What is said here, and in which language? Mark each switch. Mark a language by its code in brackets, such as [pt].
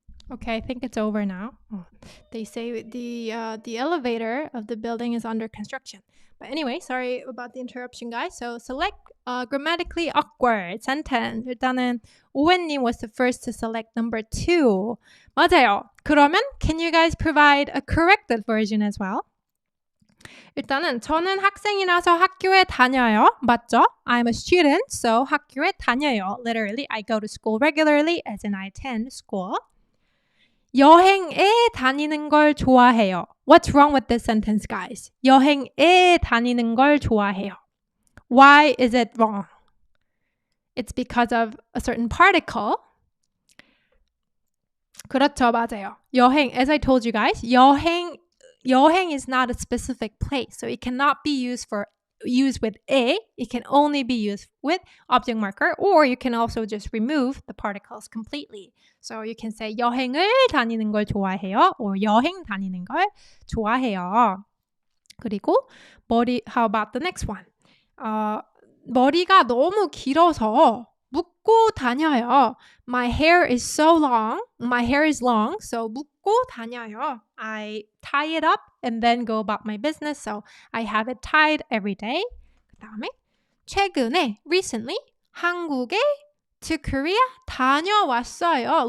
[en] Okay, I think it's over now. They say the elevator of the building is under construction. But anyway, sorry about the interruption, guys. So select grammatically awkward sentence. [ko] 일단은 [en] 오웬님 was the first to select number 2. [ko] 맞아요. 그러면 [en] can you guys provide a corrected version as well? [ko] 일단은 저는 학생이라서 학교에 다녀요. 맞죠? [en] I'm a student, so [ko] 학교에 다녀요. [en] Literally, I go to school regularly, as in I attend school. [ko] 여행에 다니는 걸 좋아해요. [en] What's wrong with this sentence, guys? [ko] 여행에 다니는 걸 좋아해요. [en] Why is it wrong? It's because of a certain particle. [ko] 그렇죠, 맞아요. [en] 여행, as I told you guys, 여행 is not a specific place, so it cannot be used with a. It can only be used with object marker, or you can also just remove the particles completely. So you can say [ko] 여행을 다니는 걸 좋아해요, [en] or [ko] 여행 다니는 걸 좋아해요. 그리고 [en] how about the next one? [ko] 머리가 너무 길어서 묶고 다녀요. [en] My hair is long, so [ko] 묶고 다녀요. [en] I tie it up and then go about my business, so I have it tied every day. [ko] 그 다음에 최근에, [en] recently, [ko] 한국에 [en] to Korea [ko] 다녀왔어요.